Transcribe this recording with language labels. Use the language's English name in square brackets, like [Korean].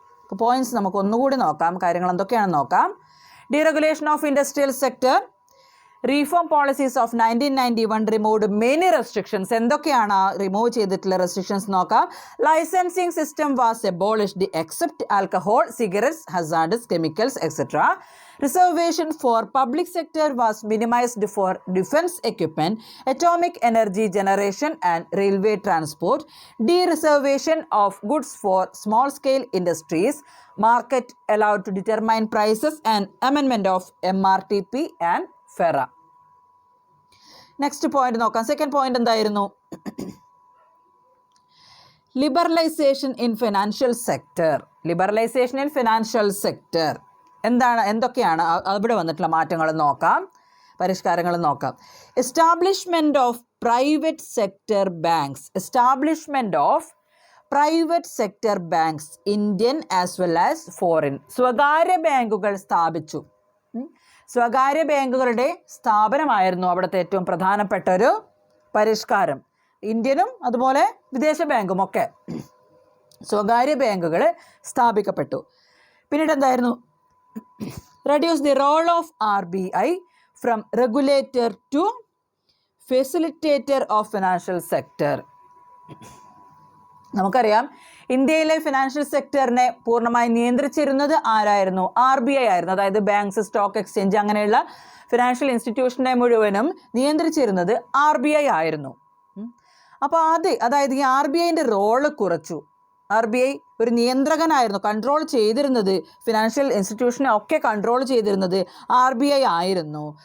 [Malayalam] അപ്പോൾ പോയിന്റ്സ് നമുക്ക് ഒന്നുകൂടി നോക്കാം, കാര്യങ്ങൾ എന്തൊക്കെയാണെന്ന് നോക്കാം. [English] Deregulation of industrial sector, reform policies of 1991 removed many restrictions. [Malayalam] എന്തൊക്കെയാണ് റിമൂവ് ചെയ്തിട്ടുള്ള റെസ്ട്രിക്ഷൻസ് നോക്കാം. [English] Licensing system was abolished except alcohol, cigarettes, hazardous chemicals etcetera. Reservation for public sector was minimized for defense equipment, atomic energy generation and railway transport. Dereservation of goods for small scale industries, market allowed to determine prices and amendment of MRTP and FERA. Next point നോക്കാം. [Malayalam] Second point എന്തായിരുന്നു? [English] Liberalisation in financial sector. Liberalisation in financial sector [Malayalam] എന്തൊക്കെയാണ് അവിടെ വന്നിട്ടുള്ള മാറ്റങ്ങൾ നോക്കാം, പരിഷ്കാരങ്ങൾ നോക്കാം. [English] Establishment of private sector banks. Establishment of private sector banks, Indian as well as foreign. [Malayalam] സ്വകാര്യ ബാങ്കുകൾ സ്ഥാപിച്ചു. സ്വകാര്യ ബാങ്കുകളുടെ സ്ഥാപനമായിരുന്നു അവിടുത്തെ ഏറ്റവും പ്രധാനപ്പെട്ട ഒരു പരിഷ്കാരം. ഇന്ത്യനും അതുപോലെ വിദേശ ബാങ്കും ഒക്കെ സ്വകാര്യ ബാങ്കുകൾ സ്ഥാപിക്കപ്പെട്ടു. പിന്നീട് എന്തായിരുന്നു? [English] Reduce the role of RBI from regulator to facilitator of financial sector. [Malayalam] നമുക്കറിയാം ഇന്ത്യയിലെ ഫിനാൻഷ്യൽ സെക്ടറിനെ പൂർണ്ണമായി നിയന്ത്രിച്ചിരുന്നത് ആരായിരുന്നു? RBI ആയിരുന്നു. അതായത് ബാങ്ക്സ്, സ്റ്റോക്ക് എക്സ്ചേഞ്ച് അങ്ങനെയുള്ള ഫിനാൻഷ്യൽ ഇൻസ്റ്റിറ്റ്യൂഷനെ മുഴുവനും നിയന്ത്രിച്ചിരുന്നത് RBI ആയിരുന്നു. അപ്പോൾ അതായത് ഈ RBIൻ്റെ റോള് കുറച്ചു. RBI ഒരു നിയന്ത്രകനായിരുന്നു, കൺട്രോൾ ചെയ്തിരുന്നത് ഫിനാൻഷ്യൽ ഇൻസ്റ്റിറ്റ്യൂഷനെ ഒക്കെ കൺട്രോൾ ചെയ്തിരുന്നത് RBI ആയിരുന്നു.